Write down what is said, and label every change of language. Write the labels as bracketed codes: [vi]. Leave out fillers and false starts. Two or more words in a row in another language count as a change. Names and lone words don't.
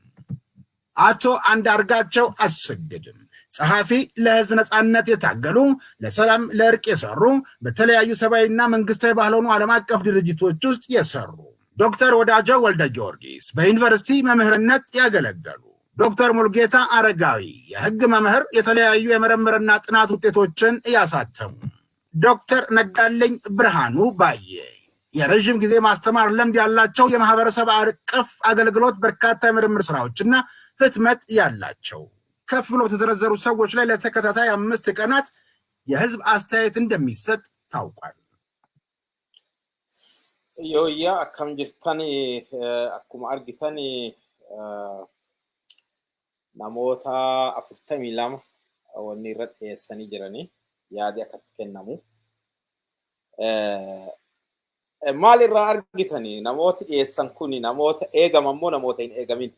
[am] አቶ አንዳርጋቸው አስግድም ጸሐፊ፣ ለህዝብ ነጻነት የታገሉ፣ ለሰላም ለእርቅ የሰሩ፣ በተለያዩ ሰብአዊና መንግስታዊ ባልሆኑ ዓለም አቀፍ ድርጅቶች ውስጥ የሰሩ። ዶክተር ወዳጆ ወልደ ጊዮርጊስ በዩኒቨርሲቲ መምህርነት ያገለገሉ። ዶክተር ሙልጌታ አረጋዊ የህግ መምህር፣ የተለያዩ የምርምርና ጥናት ውጤቶችን ያሳተሙ። ዶክተር ነጋለኝ ብርሃኑ ባየ የረዥም ጊዜ ማስተማር ልምድ ያላቸው የማህበረሰብ አቀፍ አገልግሎት በርካታ የምርምር ስራዎችና ህትመት ያላቸው። ከፍ ብሎ በተዘረዘሩ ሰዎች ላይ ለተከታታይ 5 ቀናት የህዝብ አስተያየት እንደሚሰጥ ታውቋል። [om] Yooyyaa akkam jirtani akkuma argitani namoota 42 wanni irra dhiyeessanii jiranii yaadi akkatti kennamu. Maal irraa argitani namooti dhiyeessan kuni namoota eegaman moo namoota hin eegamin?